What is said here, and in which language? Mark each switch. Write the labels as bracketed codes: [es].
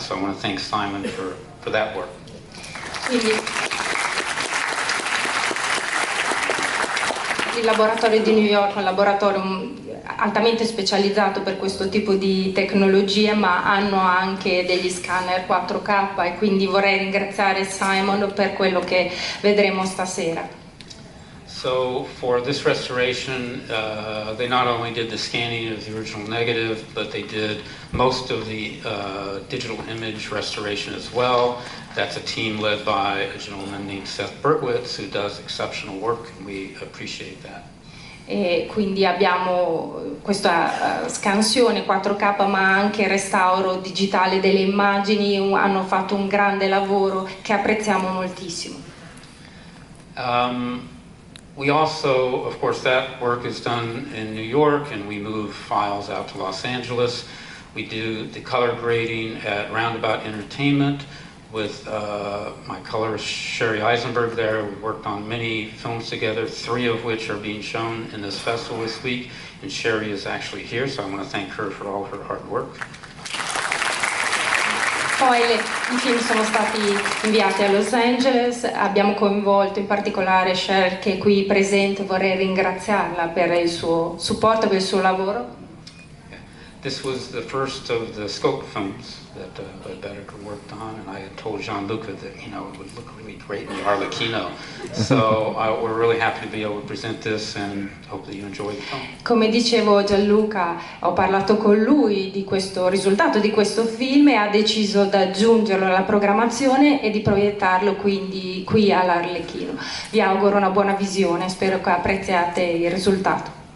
[en] So I want to thank Simon for that work. [it] Il laboratorio di New York è un laboratorio altamente specializzato per questo tipo di tecnologie, ma hanno anche degli scanner 4K e quindi vorrei ringraziare Simon per quello che vedremo stasera. [en] So for this restoration, they not only did the scanning of the original negative, but they did most of the digital image restoration as well. That's a team led by a gentleman named Seth Berkowitz, who does exceptional work, and we appreciate that. [it] E quindi abbiamo questa scansione 4K, ma anche restauro digitale delle immagini. Hanno fatto un grande lavoro che apprezziamo moltissimo. [en] We also, of course, that work is done in New York, and we move files out to Los Angeles. We do the color grading at Roundabout Entertainment with my colorist Sherry Eisenberg there. We worked on many films together, 3 of which are being shown in this festival this week, and Sherry is actually here, so I want to thank her for all her hard work. [it] Poi i film sono stati inviati a Los Angeles, abbiamo coinvolto in particolare Cher, che è qui presente, vorrei ringraziarla per il suo supporto, per il suo lavoro. [en] This was the first of the scope films that Boetticher worked on, and I had told Gianluca that, you know, it would look really great in the Arlecchino. So we're really happy to be able to present this and hope that you enjoy the film. [it] Come dicevo, Gianluca, ho parlato con lui di questo risultato di questo film e ha deciso di aggiungerlo alla programmazione e di proiettarlo quindi qui all'Arlecchino. Vi auguro una buona visione, spero che apprezziate il risultato.